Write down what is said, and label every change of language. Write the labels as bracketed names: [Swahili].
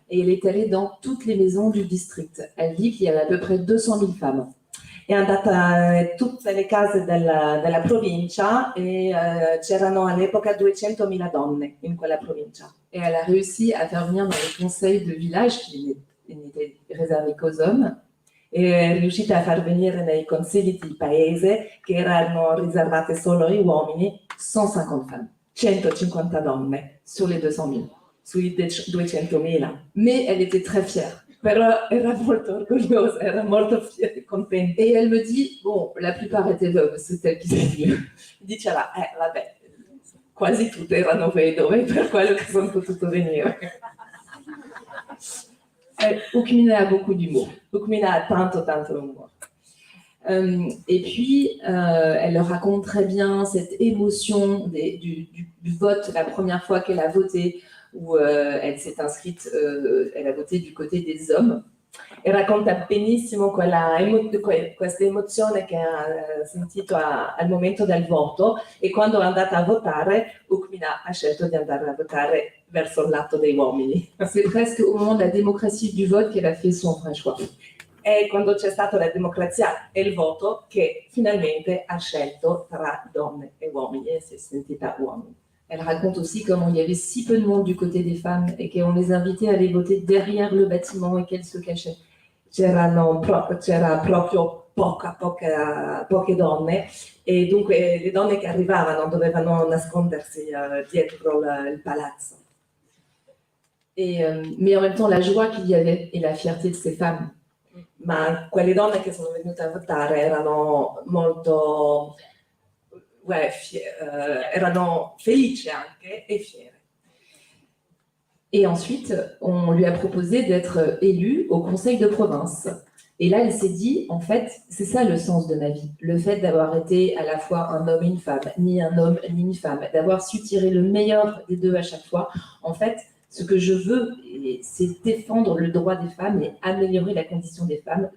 [French] Et elle est allée dans toutes les maisons du district. Elle dit qu'il y avait à peu près 200 000 femmes. [Italian] È andata in tutte le case della provincia e c'erano all'epoca 200.000 donne in quella provincia. [French] Et elle a réussi à faire venir dans les conseils de village, qui n'étaient réservés qu'aux hommes, [Italian] E è riuscita a far venire nei consigli di paese, che erano riservate solo ai uomini, [French] 150 femmes [Italian] 150 donne [French] sur les 200 000. [Italian] sui 200.000. [French] Mais elle était très fière. [Italian] Però era molto orgogliosa, era molto contenta. [French] Et elle me dit, bon, la plupart étaient veuves, c'est elle qui s'est venue. [Italian] Diceva, vabbè, quasi tutte erano vedove, per quello che sono potuto venire. [French] Hukmina a beaucoup d'humour. [Italian] Hukmina a tanto humour. [French] Et puis, elle leur raconte très bien cette émotion du vote, la première fois qu'elle a voté, où elle s'est inscrite, elle a voté du côté des hommes. [Italian] E racconta benissimo questa emozione che ha sentito al momento del voto, e quando è andata a votare, Hukmina ha scelto di andare a votare verso il lato dei uomini. [French] C'est presque au moment de la démocratie du vote qu'elle a fait son vrai choix. [Italian] È quando c'è stata la democrazia e il voto che finalmente ha scelto tra donne e uomini e si è sentita uomo. [French] Elle raconte aussi comment il y avait si peu de monde du côté des femmes et qu'on les invitait à aller voter derrière le bâtiment et qu'elles se cachaient. [Italian] C'era proprio poche donne, e dunque le donne che arrivavano dovevano nascondersi dietro il palazzo. [French] Mais en même temps, la joie qu'il y avait et la fierté de ces femmes. [Italian] Ma quelle donne che sono venute a votare erano molto erano felici anche e fiere. [French] Et ensuite, on lui a proposé d'être élue au conseil de province. Et là, elle s'est dit, en fait, c'est ça le sens de ma vie. Le fait d'avoir été à la fois un homme et une femme, ni un homme ni une femme, d'avoir su tirer le meilleur des deux à chaque fois. En fait, ce que je veux, c'est défendre le droit des femmes et améliorer la condition des femmes.